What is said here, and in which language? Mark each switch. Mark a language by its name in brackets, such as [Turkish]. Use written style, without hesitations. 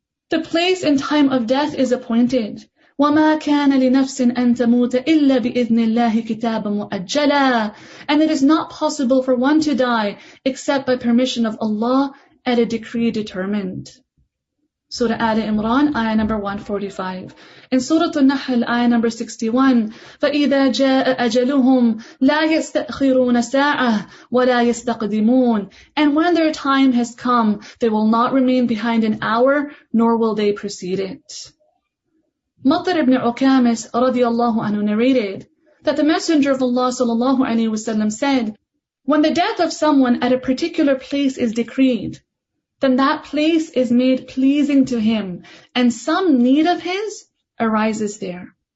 [English] The place and time of death is appointed. [Arabic] وَمَا كَانَ لِنَفْسٍ أَن تَمُوتَ إِلَّا بِإِذْنِ اللَّهِ كِتَابًا مُؤَجَّلًا. [English] And it is not possible for one to die except by permission of Allah at a decree determined. Surah Al Imran, ayah number 145. In Surah An-Nahl, ayah number 61, [Arabic] فَإِذَا جَاءَ أَجَلُهُمْ لَا يَسْتَأْخِرُونَ سَاعَةً وَلَا يَسْتَقْدِمُونَ. [English] And when their time has come, they will not remain behind an hour, nor will they precede it. Matar ibn Uqamis [Arabic] radiyallahu anhu [English] narrated that the Messenger of Allah [Arabic] sallallahu alaihi wasallam [English] said, when the death of someone at a particular place is decreed, then that place is made pleasing to him, and some need of his arises there.